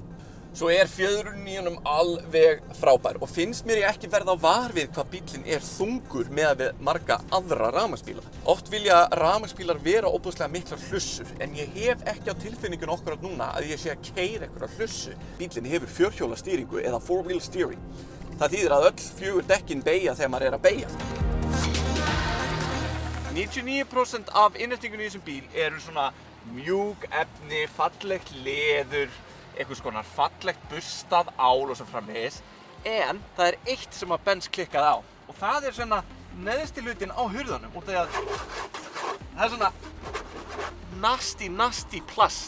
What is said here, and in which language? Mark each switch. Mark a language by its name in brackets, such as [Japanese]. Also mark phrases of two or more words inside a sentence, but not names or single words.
[Icelandic] Svo er fjöðrun í honum alveg frábær og finnst mér ég ekki verða á var við hvað bílinn er þungur meðan við marga aðra rafmagnsbíla. Oft vilja rafmagnsbílar vera óbúðslega miklar hlussur en ég hef ekki á tilfinningun okkur núna að ég sé að keyra einhverja hlussu. Bílinn hefur fjórhjóla stýringu eða [English] four-wheel steering. [Icelandic] Það þýðir að öll fjögur dekkin beygja þegar maður er að beygja. 99% af innréttingunni í þessum bíl eru svona mjúk efni, fallegt leður, einhvers konar fallegt burstað ál og svo framvegis. En það er eitt sem að Benz klikkaði á og það er svona neðsti hlutin á hurðunum út af að það er svona nasty plast.